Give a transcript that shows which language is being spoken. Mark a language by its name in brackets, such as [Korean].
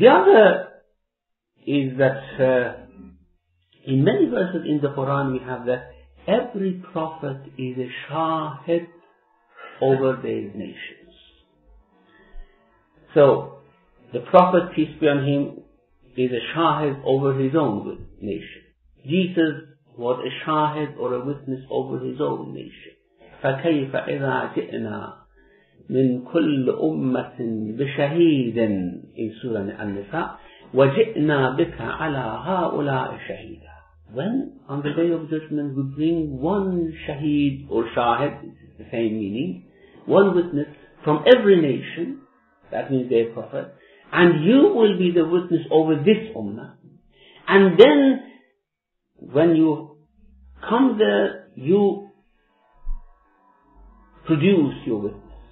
[English] The other is that in many verses in the Quran we have that every prophet is a shahid over their nations. So, the Prophet, peace be on him, is a shahid over his own nation. Jesus was a shahid or a witness over his own nation. [Arabic] فَكَيْفَ إِذَا جِئْنَا مِنْ كُلِّ أُمَّةٍ بِشَهِيدٍ [English] in Surah An-Nisa [Arabic] وَجِئْنَا بِكَ عَلَى هَؤُلَاءِ شَهِيدًا. [English] When, on the day of judgment, we bring one shaheed or shahid, the same meaning, one witness from every nation, that means their prophet, and you will be the witness over this ummah. And then, when you come there, you produce your witness.